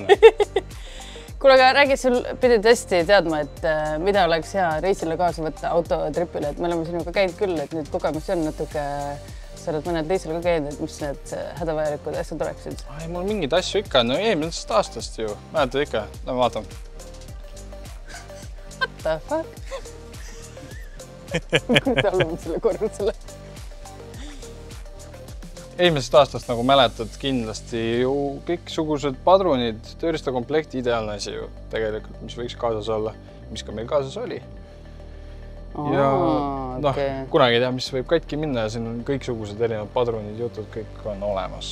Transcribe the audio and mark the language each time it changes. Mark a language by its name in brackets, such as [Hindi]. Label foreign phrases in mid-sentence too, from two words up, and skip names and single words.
[Estonian] Kuule, aga räägid, sul pidid hästi teadma, et mida oleks hea reisile kaasa võtta autotripile, et me oleme sinuga käinud küll, et nüüd kogemusi on natuke, sa oled mõned reisile ka käinud, et mis need hädavajalikud asjad oleksid? Ai, mul mingid asju ikka, no eelmisest aastast ju, mäletad ikka, lähen vaatan. [English] What the fuck? [Estonian] Kuidas oleme selle korrusele? Eelmisest aastast, nagu mäletad, kindlasti ju kõiksugused padrunid, tööristakomplekt, ideaalne asi ju tegelikult, mis võiks kaasas olla, mis ka meil kaasas oli. Ja noh, kunagi ei tea, mis võib katki minna ja siin on kõiksugused erinevad padrunid, jutud, kõik on olemas.